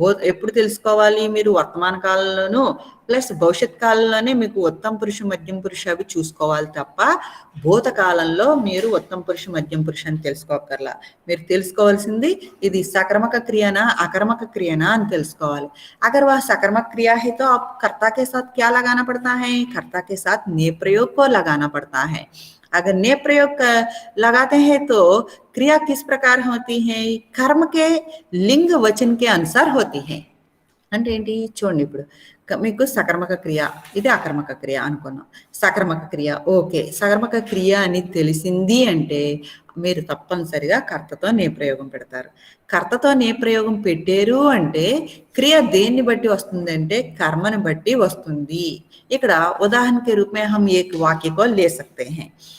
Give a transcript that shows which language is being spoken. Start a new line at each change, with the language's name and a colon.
Telugu: ఎప్పుడు తెలుసుకోవాలి మీరు? వర్తమాన కాలంలోనూ ప్లస్ భవిష్యత్ కాలంలోనే మీకు ఉత్తమ పురుష, మధ్యం పురుష అవి చూసుకోవాలి తప్ప భూతకాలంలో మీరు ఉత్తమ పురుష, మధ్యం పురుష అని తెలుసుకోకర్లా. మీరు తెలుసుకోవాల్సింది ఇది సకర్మక క్రియనా అకర్మక క్రియనా అని తెలుసుకోవాలి.
Hindi: अगर वह सकर्मक क्रिया है तो आप कर्ता के साथ क्या लगाना पड़ता है? कर्ता के साथ ने प्रयोग को लगाना पड़ता है. अगर ने प्रयोग लगाते हैं तो क्रिया किस प्रकार होती है? कर्म के लिंग वचन के अनुसार होती है.
Telugu: అంటే ఏంటి చూడండి, ఇప్పుడు మీకు సకర్మక క్రియ, ఇది అకర్మక క్రియ అనుకున్నాం. సకర్మక క్రియ ఓకే, సకర్మక క్రియ అని తెలిసింది అంటే మీరు తప్పనిసరిగా కర్తతో నే ప్రయోగం పెడతారు. కర్తతో నే ప్రయోగం పెట్టారు అంటే క్రియ దేన్ని బట్టి వస్తుంది అంటే కర్మని బట్టి వస్తుంది. ఇక్కడ ఉదాహరణ
Hindi: के रूप में हम एक वाक्य को ले सकते हैं.